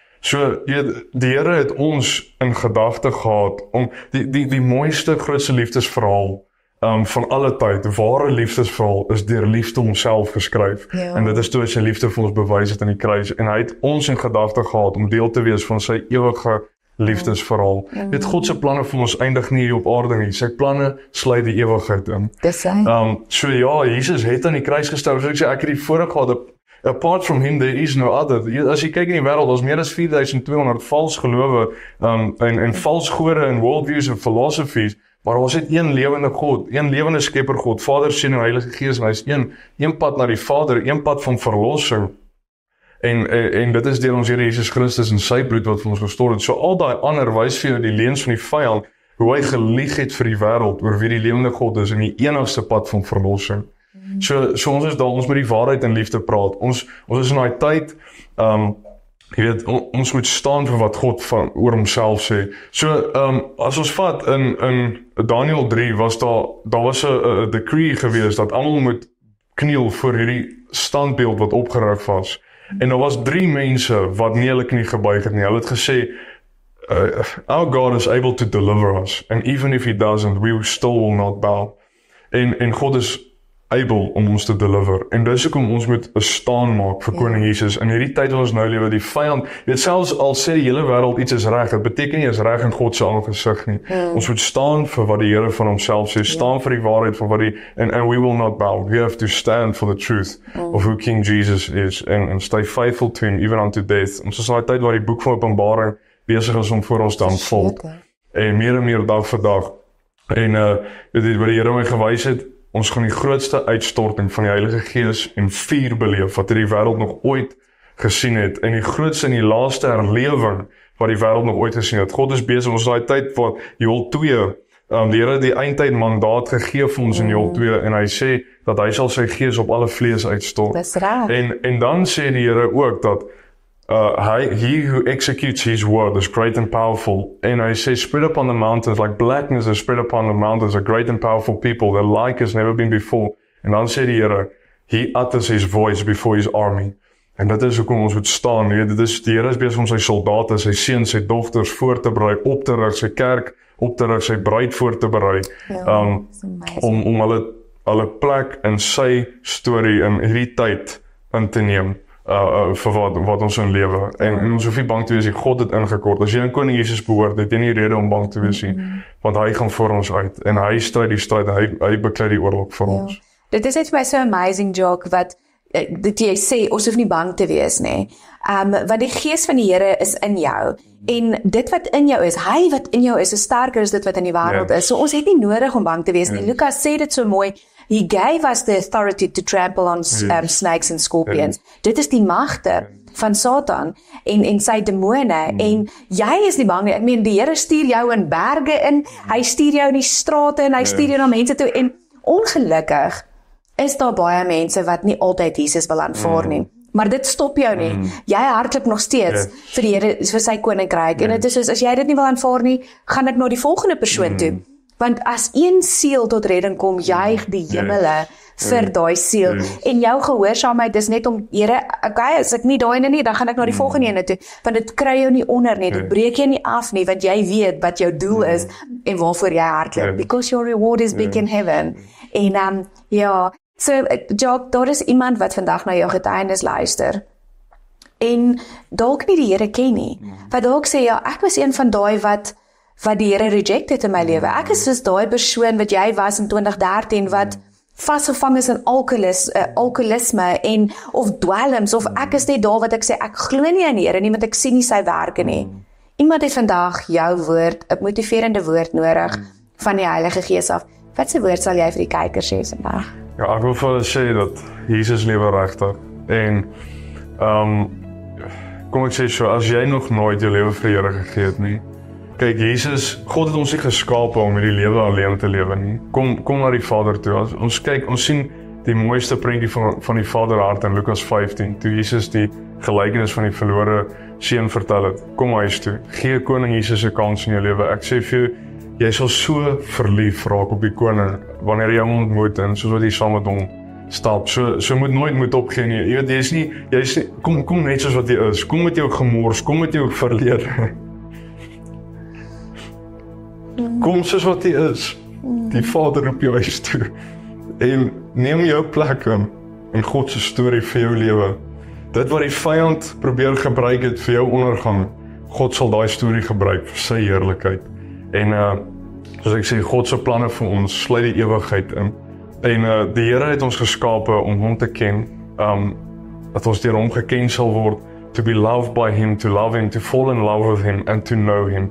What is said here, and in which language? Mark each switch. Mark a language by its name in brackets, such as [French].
[Afrikaans] So, jy weet, die Here het ons in gedagte gehad om die mooiste, grootste liefdesverhaal van alle tyd, ware liefdesverhaal is deur liefde homself geskryf. En dit is toe sy liefde vir ons bewys het aan die kruis. En hy het ons in gedagte gehad om deel te wees van sy ewige liefdesverhaal. Weet, God se planne vir ons eindig nie hier op aarde nie. Sy planne sluit die ewigheid in. Dis hy. So ja, Jesus het aan die kruis gesterf. So ek sê, ek het die voorreg gehad, [English] apart from him, there is no other. [Afrikaans] As jy kyk in die wêreld, daar's meer as 4200 vals gelowe en vals gode en worldviews en philosophies, maar ons het een lewende God, een lewende skepper God, Vader, Seun en Heilige Gees, en hy is een pad na die Vader, een pad van verlossing. En dit is deur ons Here Jesus Christus en sy bloed wat vir ons gestort het. So al daai ander wys vir jou die leuns van die vyand, hoe hy gelieg het vir die wêreld oor wie die lewende God is en die enigste pad van verlossing. So ons is daar, ons moet die waarheid in liefde praat. Ons is in daai tyd, jy weet, ons moet staan vir wat God oor homself sê. So, as ons vat, in Daniel 3 daar was 'n decree gewees, dat almal moet kniel voor hierdie standbeeld wat opgerig was. En daar was 3 mense wat nie hulle knie gebuig het nie. Hulle het gesê, [English] our God is able to deliver us, and even if he doesn't, we still will not bow. [Afrikaans] En God [English] is able [Afrikaans] om ons te deliver. En dis hoekom ons moet 'n staan maak vir Koning Jesus. In hierdie tyd wat ons nou lewe, die vyand, weet, selfs al sê die hele wêreld iets is reg, dit beteken nie is reg in God se aangesig nie. Ons moet staan vir wat die Here van homself sê, staan vir die waarheid van wat [English] and we will not bow. We have to stand for the truth of who King Jesus is and stay faithful to him even unto death. [Afrikaans] Ons is in 'n tyd waar die boek van Openbaring besig is om voor ons te unfold. En meer dag vir dag. En weet wat die Here my gewys het, ons gaan die grootste uitstorting van die Heilige Gees en vuur beleef wat die wêreld nog ooit gesien het, en die grootste en die laaste herlewing wat die wêreld nog ooit gesien het. God is besig, ons daai tyd van Joël 2, die Here het die eindtyd mandaat gegee vir ons in Joël 2, en hy sê dat hy sal sy Gees op alle vlees uitstort. Dis reg. En dan sê die Here ook dat [English] he who executes his word is great and powerful. And I say, spread upon the mountains, like blackness is spread upon the mountains, a great and powerful people, that like has never been before. [Afrikaans] En dan sê die Here, [English] he utters his voice before his army. [Afrikaans] En dit is hoekom ons moet staan. Dit is, die Here is besig om sy soldate, sy seuns, sy dogters voor te berei, op te rig, sy kerk op te rig, sy bruid voor te berei, om hulle plek in sy storie in hierdie tyd in te neem. Vir wat ons in lewe. En ons hoef nie bang te wees, God het ingekort. As jy aan Koning Jesus behoort, het jy nie rede om bang te wees nie, want hy gaan voor ons uit, en hy stryd die stryd, hy beklei die oorlog vir ons. Dit is net vir my so amazing, Jock, wat dit jy sê, ons hoef nie bang te wees nie. Want die Gees van die Here is in jou, en dit wat in jou is, hy wat in jou is sterker as dit wat in die wêreld is. So ons het nie nodig om bang te wees nie. Lukas sê dit so mooi, [English] he gave us the authority to trample on snakes and scorpions. [Afrikaans] Dit is die magte van Satan en sy demone, en jy is nie bang nie. Ek meen, die Here stuur jou in berge in, hy stuur jou in die strate en hy stuur jou na mense toe, en ongelukkig is daar baie mense wat nie altyd Jesus wil aanvaar nie. Maar dit stop jou nie. Jy hardloop nog steeds vir die Here, vir sy koninkryk. En dit is soos, as jy dit nie wil aanvaar nie, gaan ek na die volgende persoon toe. Want as een siel tot redding kom, juig die hemele vir daai siel. En jou gehoorsaamheid is net om, Here, okay, as ek nie daai ene nie, dan gaan ek na die volgende ene toe. Want dit kry jou nie onder nie, dit breek jou nie af nie, want jy weet wat jou doel is en waarvoor jy hardloop. [English] Because your reward is big in heaven. [Afrikaans] En ja, so Jock, daar is iemand wat vandag na jou getuienis luister. En dalk nie die Here ken nie. Wat dalk sê, ja, ek was een van daai wat die Here reject het in my lewe. Ek is soos daai persoon wat jy was in 2013 wat vasgevang is in alkoholisme en of dwelms, of ek is net daar wat ek sê ek glo nie aan die Here nie, want ek sien nie sy werke nie. Iemand het vandag jou woord, 'n motiverende woord nodig van die Heilige Gees af. Wat se woord sal jy vir die kykers sê vandag? Ja, ek wil vir hulle sê dat Jesus lewe regtig. En kom ek sê so, as jy nog nooit jou lewe vir die Here gegee het nie, kyk, Jesus, God het ons nie geskape om hierdie lewe alleen te lewe nie. Kom na die Vader toe. Ons kyk, ons sien die mooiste prentjie van die Vaderhart in Lukas 15, toe Jesus die gelykenis van die verlore seun vertel het. Kom huis toe, gee koning Jesus 'n kans in jou lewe. Ek sê vir jou, jy sal so verlief raak op die koning wanneer jy hom ontmoet en soos wat jy saam met hom stap. So moet nooit opgee nie. Jy weet, jy is nie, kom net soos wat jy is. Kom met jou gemors, kom met jou verlede. Kom soos wat jy is. Die Vader roep jou huis toe. En neem jou plek in God se storie vir jou lewe. Dit wat die vyand probeer gebruik het vir jou ondergang, God sal daai storie gebruik vir sy heerlikheid. En soos ek sê, God se planne vir ons sluit die ewigheid in. En die Here het ons geskape om hom te ken, dat ons deur hom geken sal word, [English] to be loved by him, to love him, to fall in love with him, and to know him.